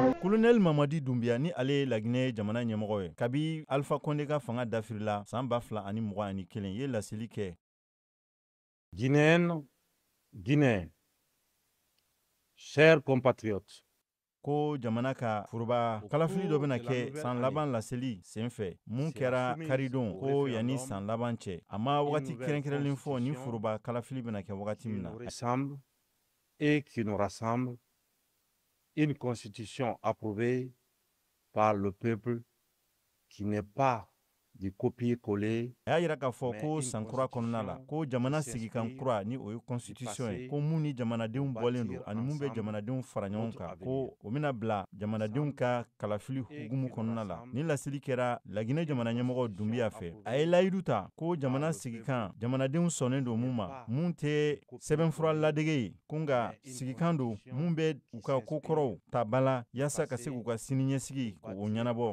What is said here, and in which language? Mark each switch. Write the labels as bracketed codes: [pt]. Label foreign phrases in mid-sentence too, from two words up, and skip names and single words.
[bm] Colonel Mamadi Doumbia ni ale Laginɛ jamana ɲɛmɔgɔ ye kabi Alpha Condé ka fanga dafirila san 2021 ye laseli kɛ. [fr] Guinéennes, Guinéens, chers compatriotes, [bm] ko jamana ka furuba kalafili dɔ bɛna kɛ san laban laseli senfɛ mun kɛra karidon ko yanni san laban cɛ a ma wagati kɛrɛnkɛrɛnlen fɔ ni furuba kalafili bɛna kɛ wagati min na. [fr] Ensemble et qui nous rassemble, une constitution approuvée par le peuple qui n'est pas du copier-coller. [bm] A y'a yira k'a fɔ ko sankura kɔnɔna la ko jamana sigikan kura ni o ye constitution ye ko mun ni jamanadenw bɔlen don ani mun bɛ jamanadenw fara ɲɔgɔn kan ko o bɛna bila jamanadenw ka kalafili hukumu kɔnɔna la. Ni laseli kɛra Laginɛ jamana ɲɛmɔgɔ Dunbiya fɛ a ye layidu ta ko jamana sigikan jamanadenw sɔnnen don mun ma mun tɛ sɛbɛnfura ladege ye ko nka sigikan don mun bɛ u ka kokɔrɔw ta bala yaasa ka se k'u ka siniɲɛsigi k'o ɲɛnabɔ.